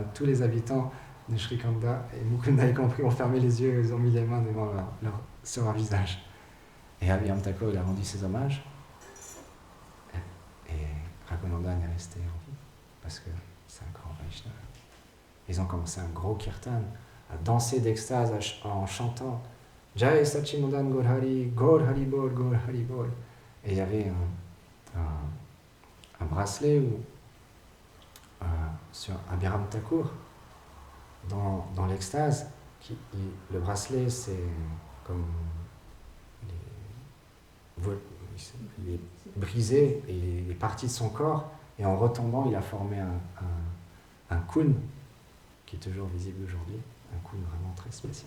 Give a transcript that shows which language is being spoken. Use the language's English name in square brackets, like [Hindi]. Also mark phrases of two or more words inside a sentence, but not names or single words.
[French] Tous les habitants de Shrikanda, et Mukunda y compris, ont fermé les yeux, ils ont mis les mains devant sur leur visage. Et Abhiram Thakur, il a rendu ses hommages. Et Raghunandan est resté en vie, parce que c'est un grand Vaishnava. Ils ont commencé un gros kirtan, à danser d'extase en chantant [Bangla] জয় সচ্চিদানন্দ গৌর হরি, গৌর হরি বোল, গৌর হরি বোল. [French] Et il y avait un bracelet sur Abhiram Thakur, dans l'extase. Le bracelet, c'est comme il est brisé et il est parti de son corps, et en retombant, il a formé un kun qui est toujours visible aujourd'hui, un kun vraiment très spécial.